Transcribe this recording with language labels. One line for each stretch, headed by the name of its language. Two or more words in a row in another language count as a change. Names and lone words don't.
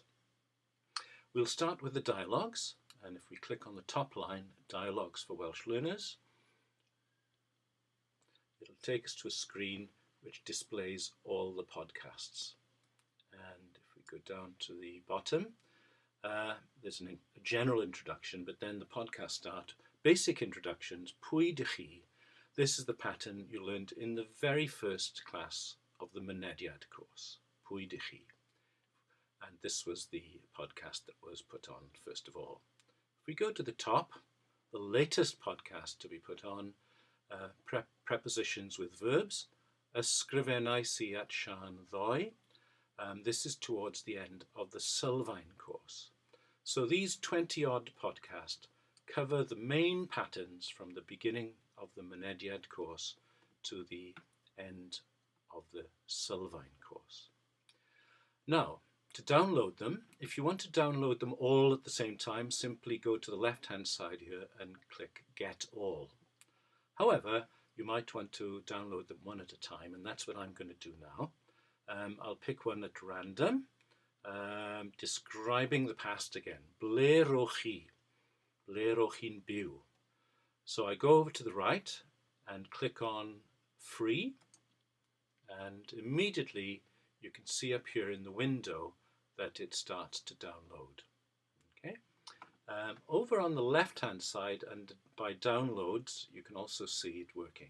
English: We'll start with the dialogues, and if we click on the top line, dialogues for Welsh learners, it'll take us to a screen which displays all the podcasts. And if we go down to the bottom, there's a general introduction, but then the podcast start. Basic introductions,
Welsh: pwy dych chi?
English: This is the pattern you learned in the very first class of the Mynediad course,
Welsh: pwy dych chi?
English: And this was the podcast that was put on first of all. If we go to the top, the latest podcast to be put on, prepositions with verbs,
Welsh: ysgrifennais I at Sian ddoe.
English: This is towards the end of the sylfaen course. So these 20-odd podcasts cover the main patterns from the beginning of the Mynediad course to the end of the sylfaen course. Now, to download them, if you want to download them all at the same time, simply go to the left-hand side here and click Get All. However, you might want to download them one at a time, and that's what I'm going to do now. I'll pick one at random, describing the past again.
Welsh: Ble roch chi? Ble roch chi'n byw?
English: So I go over to the right and click on Free, and immediately you can see up here in the window that it starts to download. Okay, Over on the left-hand side and by downloads, you can also see it working.